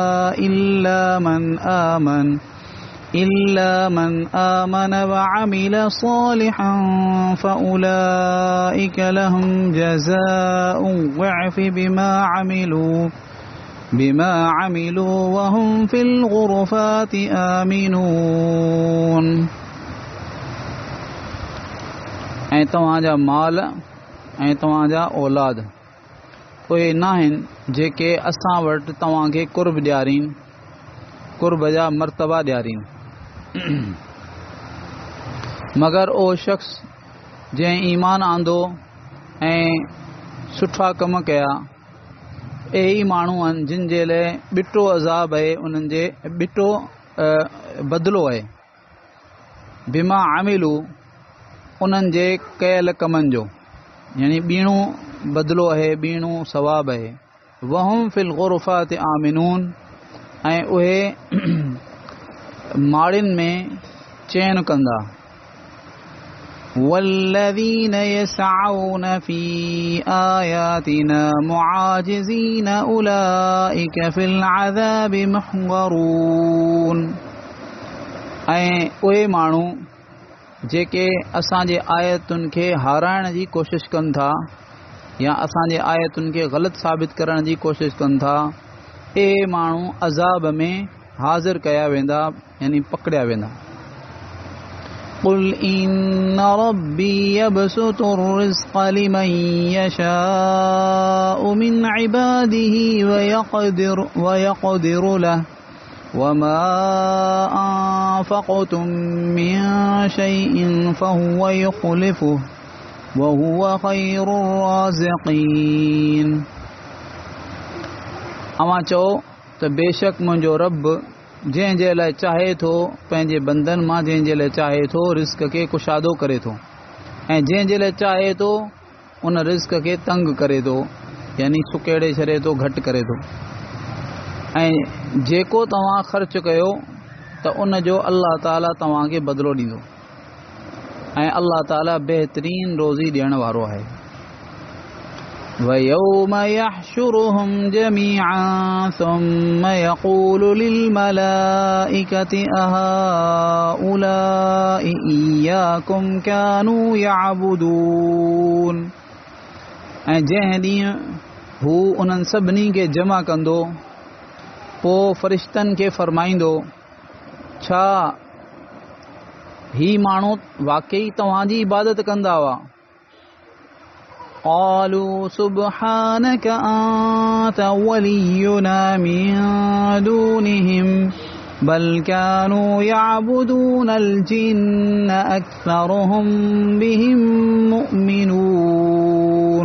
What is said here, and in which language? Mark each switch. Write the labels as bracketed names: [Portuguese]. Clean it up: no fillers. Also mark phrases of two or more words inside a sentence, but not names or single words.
[Arabic] إلا من آمن وعمل صالحا فأولئك لهم جزاء الضعف بما عملوا وهم في الغرفات آمنون. [Sindhi] ऐं तव्हांजा माल ऐं तव्हांजा औलाद उहे न आहिनि जेके असां वटि तव्हांखे कुर्ब ॾियारीनि, कुर्ब जा मर्तबा ॾियारीनि, मगर ओ शख़्स जंहिं ईमान आंदो ऐं सुठा कम कया, एही माण्हू आहिनि जिन जे लाइ ॿिटो अज़ाब आहे, उन्हनि जे ॿिटो बदिलो आहे, [Arabic] بما عملوا [Sindhi] उन्हनि जे कयल कमनि जो, यानी ॿीणो बदिलो आहे, ॿीणो सवाब आहे। [Arabic] وهم في الغرفات آمنون, [Sindhi] ऐं उहे माड़ियुनि में चैन कंदा। [Arabic] والذين يسعون في آياتنا معاجزين أولئك في العذاب محضرون, [Sindhi] ऐं उहे माण्हू जेके असांजे आयतुनि खे हाराइण जी कोशिशि कनि था या असांजे आयतुनि खे ग़लति साबित करण जी कोशिशि कनि था, इहे माण्हू अज़ाब में हाज़िर कया वेंदा, यानी पकड़िया वेंदा। [Arabic] قل إن ربي يبسط الرزق لمن يشاء من عباده ويقدر له وما أنفقتم من شيء فهو يخلفه وهو خير الرازقين. [Sindhi] अवां चओ त बेशक मुंहिंजो रब जंहिं जे लाइ चाहे थो पंहिंजे बंदन मां, जंहिं जे लाइ चाहे थो रिज़्क़ खे कुशादो करे थो, ऐं जंहिं जे लाइ चाहे थो उन रिज़्क़ खे तंग करे थो, यानी सुकेड़े छॾे थो, घटि करे थो। ऐं जेको तव्हां ख़र्च कयो त उन जो अल्लाह ताला तव्हांखे बदिलो ॾींदो, ऐं अल्लाह ताला बहितरीन रोज़ी ॾियण वारो आहे। [Arabic] ويوم يحشرهم جميعا ثم يقول للملائكة أهؤلاء إياكم كانوا يعبدون, [Sindhi] ऐं जंहिं ॾींहुं हू उन्हनि सभिनी खे जमा कंदो, पोइ फ़रिश्तनि खे फ़रमाईंदो, छा ही माण्हू वाकई तव्हांजी इबादत कंदा हुआ? [Arabic] قالوا سبحانك أنت ولينا من دونهم بل كانوا يعبدون الجن أكثرهم بهم مؤمنون.